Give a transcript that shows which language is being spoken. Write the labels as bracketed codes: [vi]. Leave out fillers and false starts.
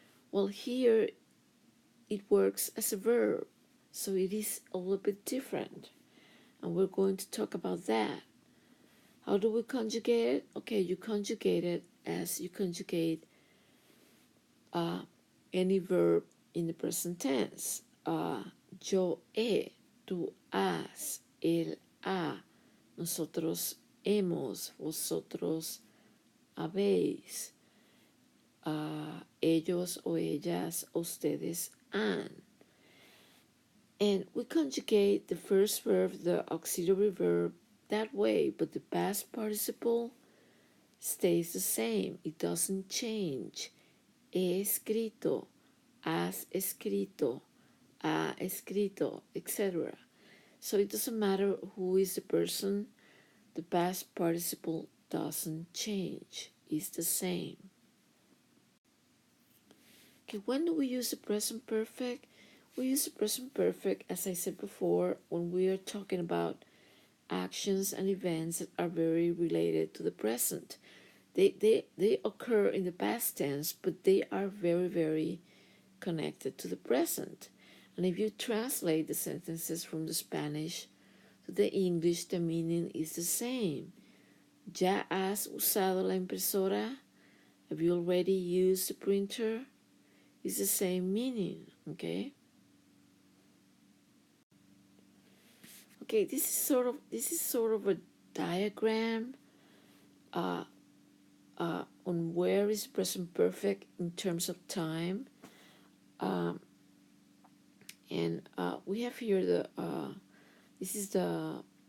[en] Well, here it works as a verb, so it is a little bit different, and we're going to talk about that. How do we conjugate it? Okay, you conjugate it as you conjugate any verb in the present tense. [es] Yo he, tú has, él ha, nosotros hemos, vosotros habéis, ellos o ellas, ustedes han. [en] And we conjugate the first verb, the auxiliary verb, that way, but the past participle stays the same. It doesn't change. [es] He escrito, has escrito, ha escrito, etc. [en] So it doesn't matter who is the person, the past participle doesn't change. It's the same. Okay, when do we use the present perfect? We use the present perfect, as I said before, when we are talking about actions and events that are very related to the present. They occur in the past tense, but they are very, very connected to the present. And if you translate the sentences from the Spanish to the English, the meaning is the same. [es] ¿Ya has usado la impresora? [en] Have you already used the printer? It's the same meaning, okay? Okay, this is sort of a diagram on where is present perfect in terms of time, and we have here the this is the